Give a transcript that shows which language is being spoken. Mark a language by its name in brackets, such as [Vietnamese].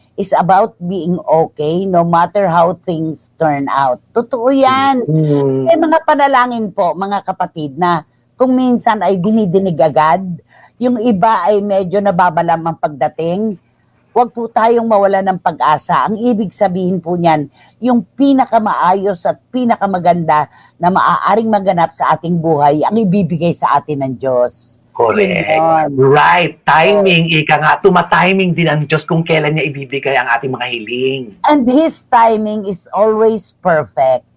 [English] It's about being okay no matter how things turn out. [Filipino] Totoo yan. May mga panalangin po, mga kapatid, na kung minsan ay dinidinig agad, yung iba ay medyo nababalam ang pagdating, huwag po tayong mawala ng pag-asa. Ang ibig sabihin po niyan, yung pinakamaayos at pinakamaganda na maaaring maganap sa ating buhay, ang ibibigay sa atin ng Diyos. [English] Correct. Right. Timing. [Filipino] Ika nga, tumatiming din ang Diyos kung kailan niya ibibigay ang ating mga hiling. [English] And His timing is always perfect.